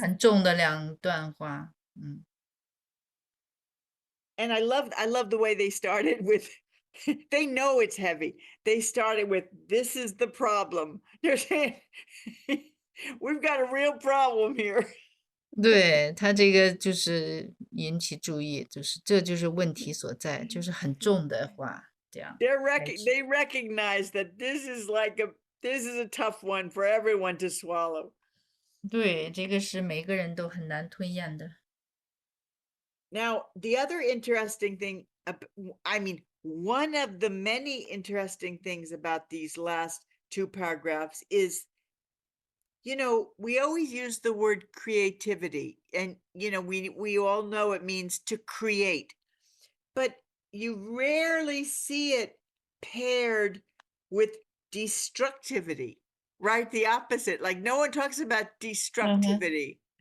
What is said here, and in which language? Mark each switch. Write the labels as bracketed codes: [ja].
[zh] 很重的两段话。 [en] And I love the way they started with, they know it's heavy. They started with, this is the problem. They're saying, we've got a real problem here. [zh] 对，他这个就是引起注意，就是这就是问题所在，就是很重的话，这样。 [en] They recognize that this is a tough one for everyone to swallow. [zh] 对，这个是每个人都很难吞咽的。 [en] Now, the other interesting thing, I mean, one of the many interesting things about these last two paragraphs is, we always use the word creativity, and, we all know it means to create, but you rarely see it paired with destructivity, right? The opposite, like no one talks about destructivity.